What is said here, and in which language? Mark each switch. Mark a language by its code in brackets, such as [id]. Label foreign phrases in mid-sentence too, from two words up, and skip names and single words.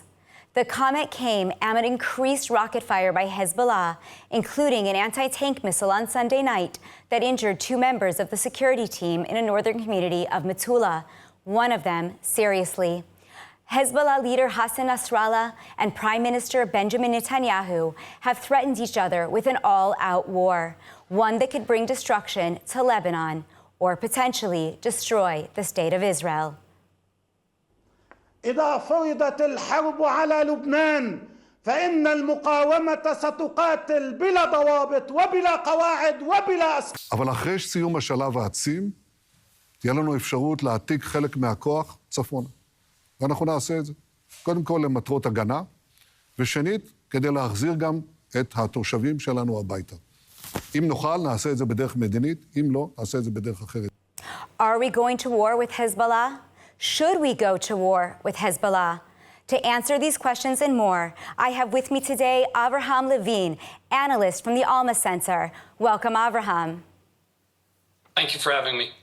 [en] The comment came amid increased rocket fire by Hezbollah, including an anti-tank missile on Sunday night that injured 2 members of the security team in a northern community of Metula, one of them seriously. Hezbollah leader Hassan Nasrallah and Prime Minister Benjamin Netanyahu have threatened each other with an all-out war, one that could bring destruction to Lebanon or potentially destroy the state of Israel. [ar] إذا فرضت الحرب على لبنان فإن المقاومة ستقاتل بلا ضوابط وبلا قواعد وبلا أسلحة. [he] אבל אחרי סיום השלב העצים, תהיה לנו אפשרות להעתיק חלק מהכוח צפונה. ואנחנו נעשה את זה. קודם כל למטרות הגנה, ושנית, כדי להחזיר גם את התושבים שלנו הביתה. אם נוכל, נעשה את זה בדרך מדינית, אם לא, נעשה את זה בדרך אחרת. [en] Are we going to war with Hezbollah? Should we go to war with Hezbollah? To answer these questions and more, I have with me today Avraham Levine, analyst from the Alma Center. Welcome, Avraham. Thank you for having me.